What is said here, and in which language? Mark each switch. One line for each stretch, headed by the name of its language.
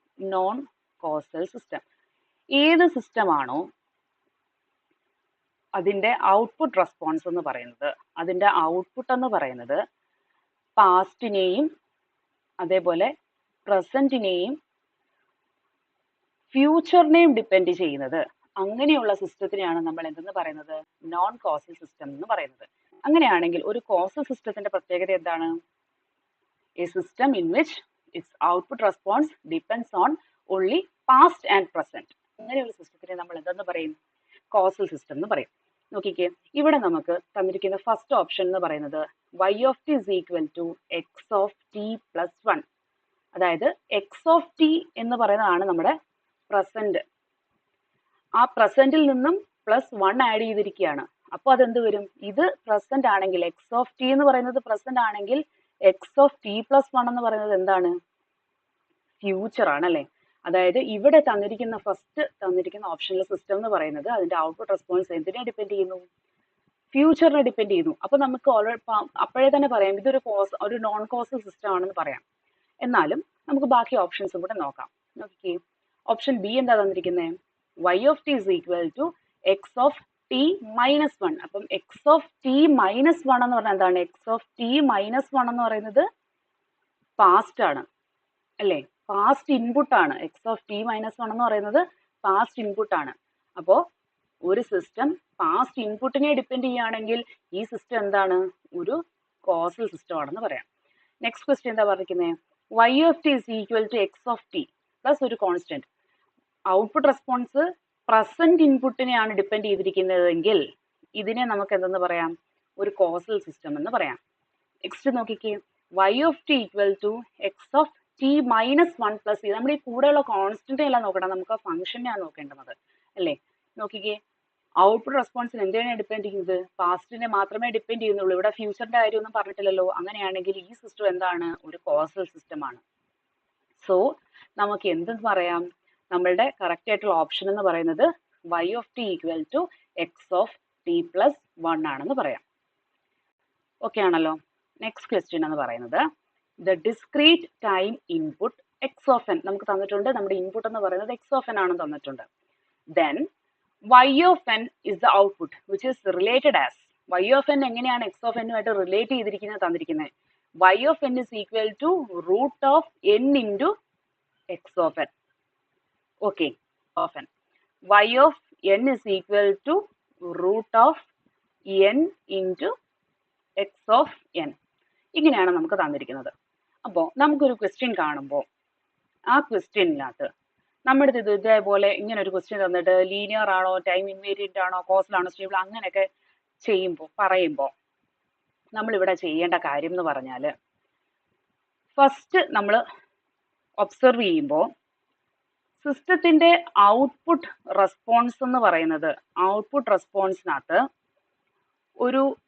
Malayalam: Non causal system ഏത് സിസ്റ്റമാണോ അതിൻ്റെ output response എന്ന് പറയുന്നത്, അതിൻ്റെ ഔട്ട്പുട്ട് എന്ന് പറയുന്നത് പാസ്റ്റിനെയും അതേപോലെ പ്രസന്റിനെയും ഫ്യൂച്ചറിനെയും ഡിപ്പെൻഡ് ചെയ്യുന്നത്, അങ്ങനെയുള്ള സിസ്റ്റത്തിനെയാണ് നമ്മൾ എന്തെന്ന് പറയുന്നത്, നോൺ കോസൽ സിസ്റ്റം എന്ന് പറയുന്നത്. അങ്ങനെയാണെങ്കിൽ ഒരു കോസൽ സിസ്റ്റത്തിന്റെ പ്രത്യേകത എന്താണ്?
English: A system in which its output response depends on only past and present.
Malayalam: അങ്ങനെയുള്ള സിസ്റ്റത്തിനെ നമ്മൾ എന്തെന്ന് പറയും? കോസൽ സിസ്റ്റം എന്ന് പറയും. നോക്കിക്കേ, ഇവിടെ നമുക്ക് തന്നിരിക്കുന്ന ഫസ്റ്റ് ഓപ്ഷൻ എന്ന് പറയുന്നത്
English: y of t is equal to x of t plus 1.
Malayalam: അതായത് എക്സ് ഓഫ് ടി എന്ന് പറയുന്നതാണ് നമ്മുടെ പ്രസന്റ്. ആ പ്രസന്റിൽ നിന്നും +1 ആഡ് ചെയ്തിരിക്കുകയാണ്. അപ്പോൾ അതെന്ത് വരും? ഇത് പ്രസന്റ് ആണെങ്കിൽ, എക്സ് ഓഫ് ടി എന്ന് പറയുന്നത് പ്രസന്റ് ആണെങ്കിൽ എക്സ് ഓഫ് ടി പ്ലസ് 1 എന്ന് പറയുന്നത് എന്താണ്? ഫ്യൂച്ചർ ആണല്ലേ. അതായത് ഇവിടെ ഫസ്റ്റ് തന്നിരിക്കുന്ന ഓപ്ഷനിലെ സിസ്റ്റം എന്ന് പറയുന്നത് അതിന്റെ ഔട്ട്പുട്ട് റെസ്പോൺസ് എന്തിനെ ഡിപ്പെൻഡ് ചെയ്യുന്നു? ഫ്യൂച്ചറിനെ ഡിപ്പെൻഡ് ചെയ്യുന്നു. അപ്പൊ നമുക്ക് അപ്പോഴേ തന്നെ പറയാം ഇതൊരു നോൺ കോസൽ സിസ്റ്റം ആണെന്ന് പറയാം. എന്നാലും നമുക്ക് ബാക്കി ഓപ്ഷൻസും കൂടെ നോക്കാം. നോക്കിക്കേ, ഓപ്ഷൻ ബി എന്താ തന്നിരിക്കുന്നത്?
English: y of t is equal to x of t minus 1.
Malayalam: അപ്പം
English: x of t minus 1
Malayalam: എന്ന് പറഞ്ഞാൽ എന്താണ്? x of t minus 1 എന്ന് പറയുന്നത് പാസ്റ്റ് ആണ് അല്ലേ, പാസ്റ്റ് ഇൻപുട്ട് ആണ്.
English: x of t minus 1
Malayalam: എന്ന് പറയുന്നത് പാസ്റ്റ് ഇൻപുട്ട് ആണ്. അപ്പോൾ ഒരു സിസ്റ്റം പാസ്റ്റ് ഇൻപുട്ടിനെ ഡിപ്പെൻഡ് ചെയ്യുകയാണെങ്കിൽ ഈ സിസ്റ്റം എന്താണ്? ഒരു കോസൽ സിസ്റ്റം ആണെന്ന് പറയാം. നെക്സ്റ്റ് ക്വസ്റ്റ്യൻ എന്താ പറഞ്ഞിരിക്കുന്നത്?
English: y of t is equal to x of t
Malayalam: plus ഒരു constant. Output response present ഇൻപുട്ടിനെയാണ് depend ചെയ്തിരിക്കുന്നതെങ്കിൽ ഇതിനെ നമുക്ക് എന്തെന്ന് പറയാം? ഒരു കോസൽ സിസ്റ്റം എന്ന് പറയാം. നെക്സ്റ്റ് നോക്കിക്കേ,
English: y of t equal to x of t minus 1
Malayalam: plus ഇത്. നമ്മുടെ ഈ കൂടെയുള്ള കോൺസ്റ്റന്റ് എല്ലാം നോക്കണം, നമുക്ക് ആ ഫംഗ്ഷനെയാണ് നോക്കേണ്ടത് അല്ലേ. നോക്കിക്കേ, ഔട്ട്പുട്ട് റെസ്പോൺസിന് എന്തിനാണ് ഡിപ്പെൻഡ് ചെയ്യുന്നത്? പാസ്റ്റിനെ മാത്രമേ ഡിപ്പെൻഡ് ചെയ്യുന്നുള്ളൂ. ഇവിടെ ഫ്യൂച്ചറിന്റെ കാര്യമൊന്നും പറഞ്ഞിട്ടില്ലല്ലോ. അങ്ങനെയാണെങ്കിൽ ഈ സിസ്റ്റം എന്താണ്? ഒരു കോസൽ സിസ്റ്റം ആണ്. സോ നമുക്ക് എന്തെന്ന് പറയാം? നമ്മളുടെ കറക്റ്റ് ആയിട്ടുള്ള ഓപ്ഷൻ എന്ന് പറയുന്നത്
English: y of t equal to x of t plus 1
Malayalam: ആണെന്ന് പറയാം. ഓക്കെ ആണല്ലോ. നെക്സ്റ്റ് ക്വസ്റ്റ്യൻ എന്ന് പറയുന്നത് the discrete time input x of n നമുക്ക് തന്നിട്ടുണ്ട്. നമ്മുടെ ഇൻപുട്ട് എന്ന് പറയുന്നത് x of n ആണെന്ന് തന്നിട്ടുണ്ട്.
English: Then y of n is the output which is related as.
Malayalam: y of n എങ്ങനെയാണ് x of n ആയിട്ട് റിലേറ്റ് ചെയ്തിരിക്കുന്നത് തന്നിരിക്കുന്നത്?
English: y of n is equal to root of n into x of n. Okay, of n. y of n is equal to root of n into x of n.
Malayalam: ഇങ്ങനെയാണ് നമുക്ക് തന്നിരിക്കുന്നത്. അപ്പോൾ നമുക്കൊരു question കാണുമ്പോൾ ആ ക്വസ്റ്റ്യനിനകത്ത് നമ്മുടെ ഇതേപോലെ ഇങ്ങനെ ഒരു ക്വസ്റ്റ്യൻ തന്നിട്ട് ലീനിയർ ആണോ, ടൈം ഇൻവേരിയന്റ് ആണോ, കോസൽ ആണോ, സ്റ്റേബിൾ അങ്ങനെയൊക്കെ പറയുമ്പോൾ നമ്മളിവിടെ ചെയ്യേണ്ട കാര്യം എന്ന് പറഞ്ഞാൽ ഫസ്റ്റ് നമ്മൾ ഒബ്സർവ് ചെയ്യുമ്പോൾ സിസ്റ്റത്തിന്റെ ഔട്ട്പുട്ട് റെസ്പോൺസ് എന്ന് പറയുന്നത്, ഔട്ട്പുട്ട് റെസ്പോൺസിനകത്ത് ഒരു